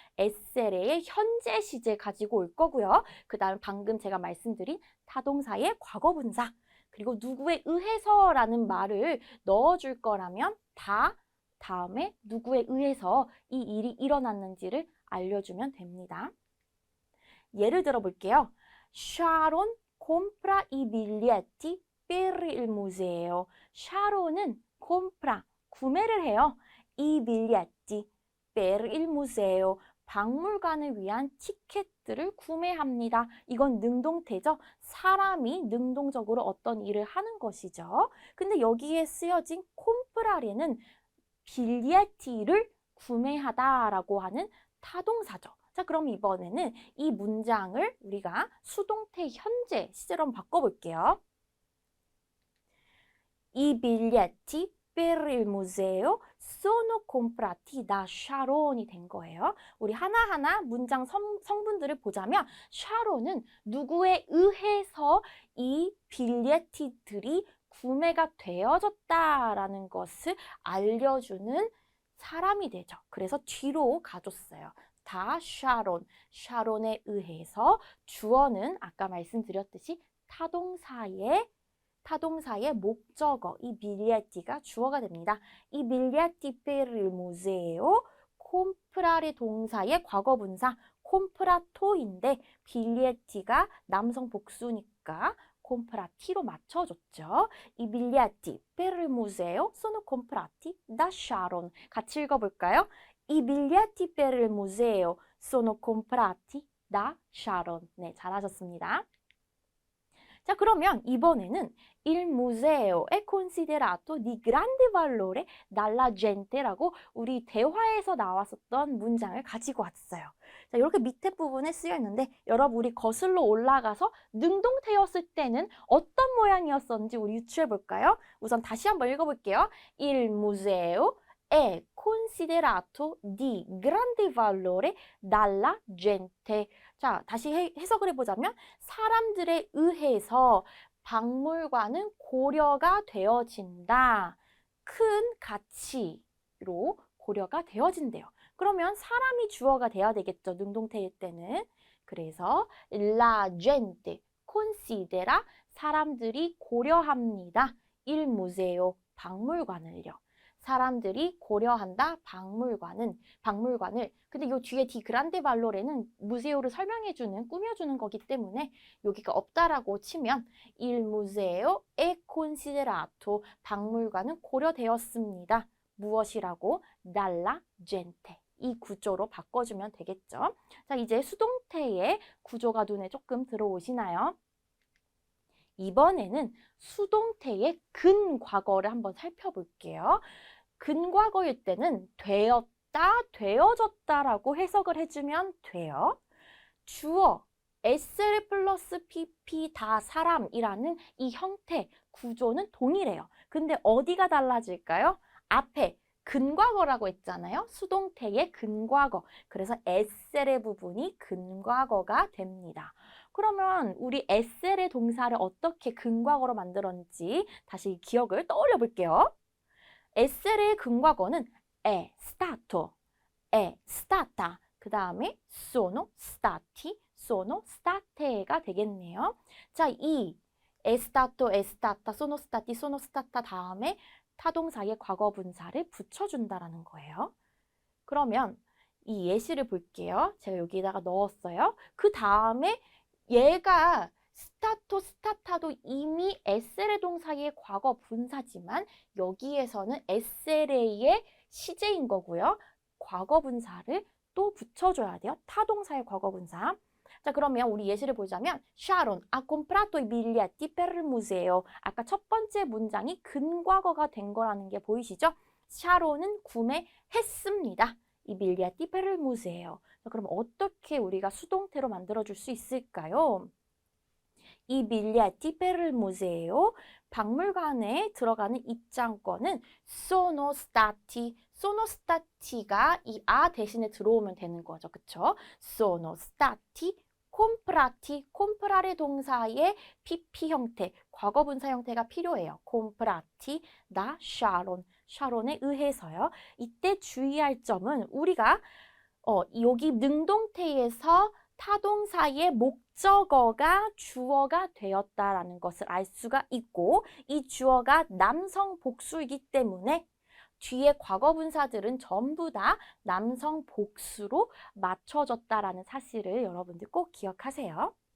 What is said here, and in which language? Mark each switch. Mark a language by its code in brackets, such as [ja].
[ko] 에세레의 현재 시제 가지고 올 거고요. 그 다음 방금 제가 말씀드린 타동사의 과거분사, 그리고 누구에 의해서라는 말을 넣어줄 거라면 다음에 누구에 의해서 이 일이 일어났는지를 알려주면 됩니다. 예를 들어 볼게요. [it] Sharon compra i biglietti per il museo. [ko] Sharon은 [it] compra, [ko] 구매를 해요. [it] I biglietti per il museo. [ko] 박물관을 위한 티켓들을 구매합니다. 이건 능동태죠. 사람이 능동적으로 어떤 일을 하는 것이죠. 근데 여기에 쓰여진 comprar에는 빌리에티를 구매하다라고 하는 타동사죠. 자, 그럼 이번에는 이 문장을 우리가 수동태 현재 시제로 한번 바꿔볼게요. [it] I biglietti per il museo sono comprati da Sharon [ko] 이 된 거예요. 우리 하나하나 문장 성분들을 보자면 샤론은 누구에 의해서 이 빌리에티들이 구매가 되어졌다라는 것을 알려주는 사람이 되죠. 그래서 뒤로 가줬어요. 다 샤론, 샤론에 의해서 주어는 아까 말씀드렸듯이 타동사의 목적어, 이 biglietti가 주어가 됩니다. 이 [it] biglietti per il museo, [ko] comprare 동사의 과거분사 compra토인데 biglietti가 남성 복수니까 [it] comprati [ko] 로 맞춰줬죠. [it] I biglietti per il museo sono comprati da Sharon. [ko] 같이 읽어볼까요? [it] I biglietti per il museo sono comprati da Sharon. [ko] 네, 잘하셨습니다. 자, 그러면 이번에는 [it] il museo è considerato di grande valore dalla gente [ko] 라고 우리 대화에서 나왔었던 문장을 가지고 왔어요. 자, 이렇게 밑에 부분에 쓰여 있는데 여러분 우리 거슬러 올라가서 능동태였을 때는 어떤 모양이었었는지 우리 유추해 볼까요? 우선 다시 한번 읽어볼게요. [it] Il museo è considerato di grande valore dalla gente. [ko] 자, 다시 해석을 해보자면 사람들에 의해서 박물관은 고려가 되어진다. 큰 가치로 고려가 되어진대요. 그러면 사람이 주어가 돼야 되겠죠. 능동태일 때는. 그래서 [it] la gente considera [ko] 사람들이 고려합니다. [it] il museo [ko] 박물관을요. 사람들이 고려한다. 박물관을. 근데 요 뒤에 디 그란데 발로레는 무세오를 설명해주는, 꾸며주는 거기 때문에 여기가 없다라고 치면 [it] il museo è considerato [ko] 박물관은 고려되었습니다. 무엇이라고? [it] dalla gente. [ko] 이 구조로 바꿔주면 되겠죠. 자, 이제 수동태의 구조가 눈에 조금 들어오시나요? 이번에는 수동태의 근과거를 한번 살펴볼게요. 근과거일 때는 되었다, 되어졌다라고 해석을 해주면 돼요. 주어, SL 플러스 PP 다 사람이라는 이 형태, 구조는 동일해요. 근데 어디가 달라질까요? 앞에 근과거라고 했잖아요. 수동태의 근과거. 그래서 SL의 부분이 근과거가 됩니다. 그러면 우리 SL의 동사를 어떻게 근과거로 만들었는지 다시 기억을 떠올려 볼게요. SL의 근과거는 [it] è stato, è stata, 그 [ko] 다음에 [it] sono stati, sono state [ko] 가 되겠네요. 자, 이 [it] è stato, è stata, sono stati, sono stata [ko] 다음에 타동사의 과거분사를 붙여준다라는 거예요. 그러면 이 예시를 볼게요. 제가 여기다가 넣었어요. 그 다음에 얘가 스타토, 스타타도 이미 SL의 동사의 과거 분사지만 여기에서는 SLA의 시제인 거고요. 과거 분사를 또 붙여줘야 돼요. 타동사의 과거 분사. 자, 그러면 우리 예시를 보자면 [it] Sharon ha comprato i biglietti per il museo. [ko] 아까 첫 번째 문장이 근과거가 된 거라는 게 보이시죠? 샤론은 구매했습니다. 이 [it] biglietti per il museo. [ko] 자, 그럼 어떻게 우리가 수동태로 만들어줄 수 있을까요? 이 [it] biglietti per il museo, [ko] 박물관에 들어가는 입장권은 [it] sono stati, sono stati [ko] 가 이 아 대신에 들어오면 되는 거죠. 그쵸? [it] sono stati comprati, [ko] comprare 동사의 PP 형태, 과거분사 형태가 필요해요. [it] comprati da Sharon, [ko] 샤론에 의해서요. 이때 주의할 점은 우리가 여기 능동태에서 타동사의 목적어가 주어가 되었다라는 것을 알 수가 있고 이 주어가 남성 복수이기 때문에 뒤에 과거분사들은 전부 다 남성 복수로 맞춰졌다라는 사실을 여러분들 꼭 기억하세요.